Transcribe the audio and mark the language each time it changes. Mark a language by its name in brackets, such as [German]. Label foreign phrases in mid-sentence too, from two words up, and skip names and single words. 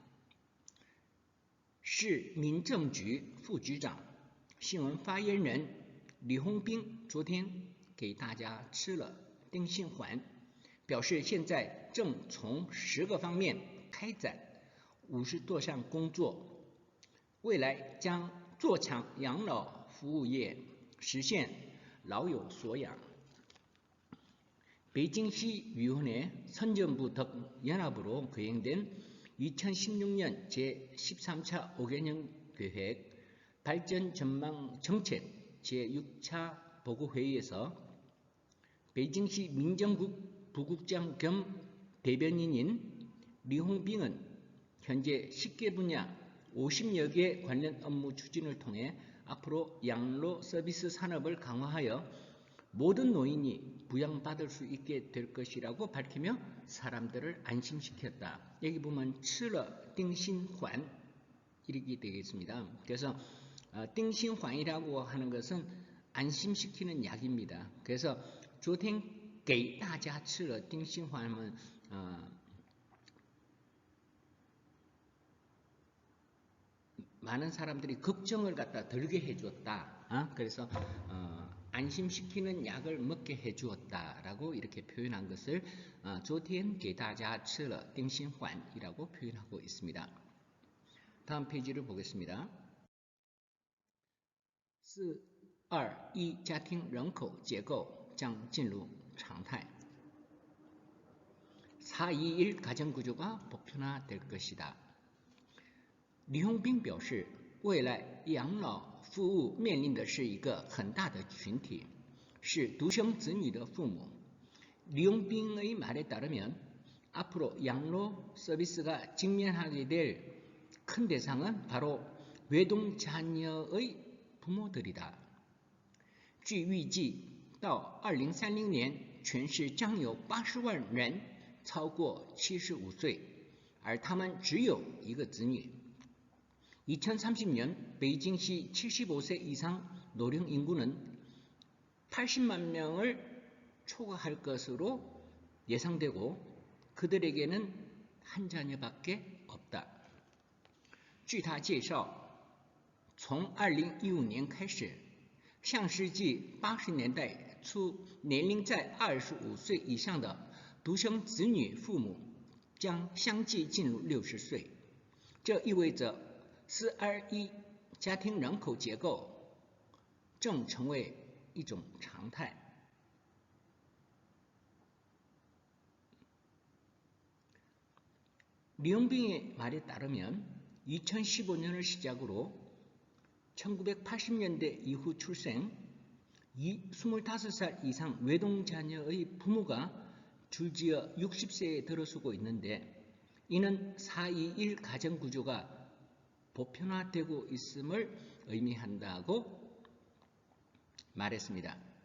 [Chinese] 市民政局副局长、新闻发言人李洪斌昨天给大家吃了定心丸，表示现在正从10个方面开展50多项工作，未来将做强养老服务业，实现老有所养。 [Korean] 베이징시위원회 선정부 등 연합으로 거행된 2016년 제13차 5개년 계획 발전 전망 정책 제6차 보고회의에서 베이징시 민정국 부국장 겸 대변인인 리홍빙은 현재 10개 분야 50여 개 관련 업무 추진을 통해 앞으로 양로 서비스 산업을 강화하여 모든 노인이 부양받을 수 있게 될 것이라고 밝히며 사람들을 안심시켰다. 여기 보면 [Chinese] 吃了定心丸 [Korean] 이렇게 되겠습니다. 그래서 띵신환이라고 하는 것은 안심시키는 약입니다. 그래서 [Chinese] 昨天给大家吃了定心丸 [Korean] 많은 사람들이 걱정을 갖다 덜게 해주었다. 그래서 안심시키는 약을 먹게 해주었다라고 이렇게 표현한 것을 [Chinese] 昨天给大家吃了定心丸 [Korean] 이라고 표현하고 있습니다. 다음 페이지를 보겠습니다. [Chinese] 4.2 家庭人口结构将进入常态. [Korean] 4.21 가정구조가 보편화될 것이다. [Chinese] 李洪斌表示，未来养老服务面临的是一个很大的群体，是独生子女的父母。 [Korean] 리홍빙의 말에 따르면 앞으로 양로 서비스가 직면하게 될 큰 대상은 바로 외동 자녀의 부모들이다. [Chinese] 据预计，到2030年，全市将有80万人超过75岁，而他们只有一个子女。 [Korean] 2030년 베이징시 75세 이상 노령 인구는 80만 명을 초과할 것으로 예상되고 그들에게는 한 자녀밖에 없다. [Chinese] 据他介绍，从2015年开始，上世纪80年代初年龄在25岁以上的独生子女父母将相继进入60岁，这意味着 4.21 家庭人口结构正成为一种常态。 [Korean] 리홍빙의 말에 따르면 2015년을 시작으로 1980년대 이후 출생 25살 이상 외동 자녀의 부모가 줄지어 60세에 들어서고 있는데 이는 4.21 가정구조가 보편화되고 있음을 의미한다고 말했습니다.